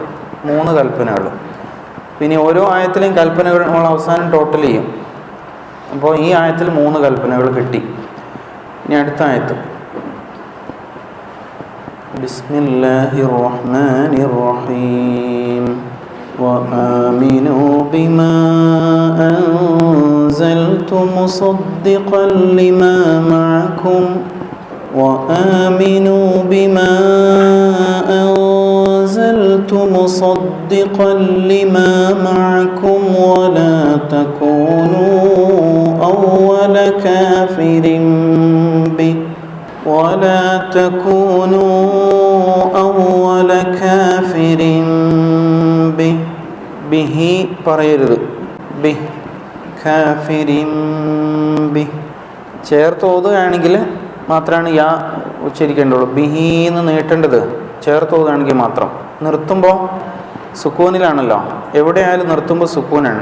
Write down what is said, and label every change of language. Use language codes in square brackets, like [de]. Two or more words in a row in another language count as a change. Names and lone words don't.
[ml] 3 കൽപ്പനകൾ. പിന്നെ ഓരോ ആയത്തിലെയും കൽപ്പനകൾ നമ്മൾ അവസാനം ടോട്ടൽ ചെയ്യും. അപ്പോൾ ഈ ആയത്തിൽ 3 കൽപ്പനകൾ കിട്ടി. ഇനി അടുത്ത ആയത്ത് [ar] بسم الله الرحمن الرحيم. وآمنوا بما أنزلت مصدقا لما معكم وآمنوا بما أنزلت مصدقا لما معكم ولا تكونوا أول كافر به ولا تكونوا أول كافر به [ml] ബിഹി പറയരുത്. ബി കാഫിരിം ബി ചേർത്ത് ഓതുകയാണെങ്കിൽ മാത്രമാണ് യാ ഉച്ചരിക്കേണ്ടുള്ളൂ. ബിഹി എന്ന് നീട്ടേണ്ടത് ചേർത്ത് ഓതുകയാണെങ്കിൽ മാത്രം. നിർത്തുമ്പോൾ സുക്കൂനിലാണല്ലോ. എവിടെയായാലും നിർത്തുമ്പോൾ സുക്കൂനാണ്.